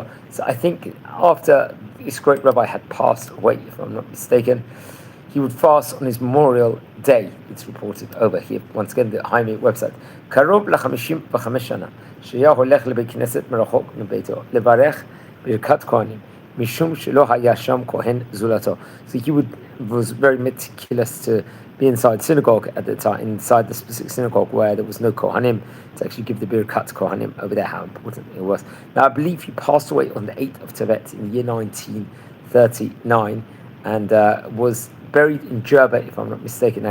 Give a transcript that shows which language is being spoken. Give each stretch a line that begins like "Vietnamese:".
English: So I think after this great rabbi had passed away, if I'm not mistaken, he would fast on his memorial day. It's reported over here. Once again, the Haimi website.
Hebrew: קרוב ל-55 שנה, שהיה הולך לבית כנסת מרחוק מביתו, לברך ברכת כהנים, משום שלא היה שם כהן זולתו.
English: So he was very meticulous to be inside synagogue at the time, inside the specific synagogue where there was no Kohanim, to actually give the Birkat Kohanim over there, how important it was. Now, I believe he passed away on the 8th of Tevet in the year 1939, and was buried in Jerba, if I'm not mistaken.